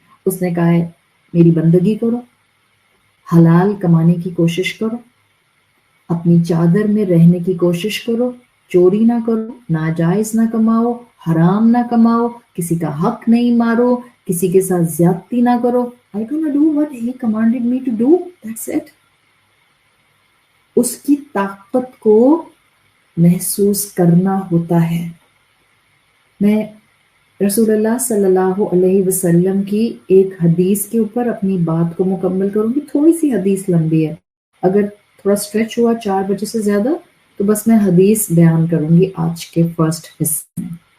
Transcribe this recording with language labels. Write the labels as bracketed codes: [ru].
[ur] اس نے کہا ہے میری بندگی کرو، حلال کمانے کی کوشش کرو، اپنی چادر میں رہنے کی کوشش کرو، چوری نہ کرو، ناجائز نہ کماؤ، حرام نہ کماؤ، کسی کا حق نہیں مارو، کسی کے ساتھ زیادتی نہ کرو. [en] I gonna do what he commanded me to do. That's it. [ur] اس کی طاقت کو محسوس کرنا ہوتا ہے. میں رسول اللہ صلی اللہ علیہ وسلم کی ایک حدیث کے اوپر اپنی بات کو مکمل کروں گی. تھوڑی سی حدیث لمبی ہے، اگر تھوڑا اسٹریچ ہوا 4 بجے سے زیادہ تو بس میں حدیث بیان کروں گی آج کے فرسٹ حصے میں.